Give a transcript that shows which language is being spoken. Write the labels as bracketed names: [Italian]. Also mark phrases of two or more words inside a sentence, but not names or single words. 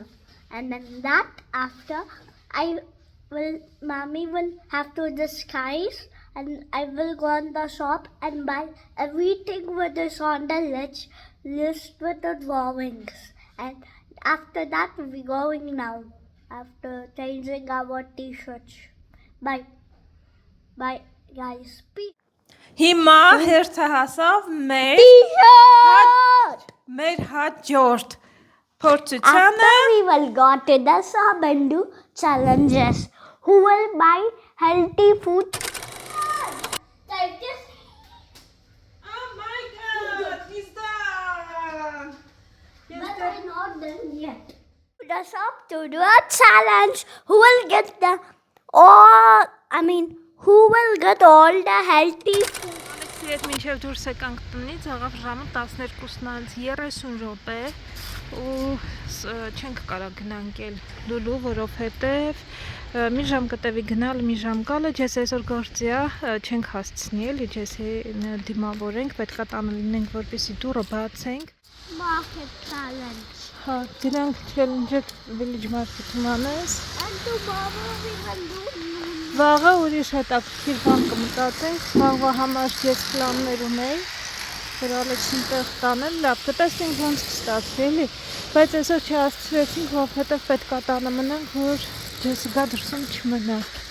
[English] And then that after Mommy will have to disguise and I will go on the shop and buy everything that is on the list with the drawings. And after that we're going now. After changing our t-shirts. Bye. Bye guys. Peace. [Armenian] Հիմա հերթը հասավ մեր հաջորդ փորձությանը։ [English] After we will go to the shop and do challenges. Who will buy healthy food? Oh my god, he's done! But I'm not done yet. The shop to do a challenge. Who will get all the healthy food? [Armenian] Ալեքսի հետ մինչև դուրս եկանք տնից, աղավ ժամը 12:30 րոպե ու չենք կարող գնանք էլ լուլու, որովհետև մի ժամ կտևի գնալ, մի ժամ գալը, ջես այսօր գործի է, չենք հասցնի էլի, ջեսի դիմավորենք, պետք է տանը լինենք, որպեսզի դուռը բացենք։ [English] Market challenge. [Armenian] Հա, դրանք [English] challenge village market- [Armenian] ում անես։ [English] And tomorrow we will do [Armenian] Վաղը ուրիշ հետաքրքիր բան կմտածենք, վաղվա համար ես պլաններ ունեի, որ Ալեքսին տեղ տանել, լավ, կտեսնենք ոնց կստացվի էլի, բայց այսօր չհասցրեցինք, որովհետև պետք է տանը մնանք, որ Ջեսիկա դրսում չմնա։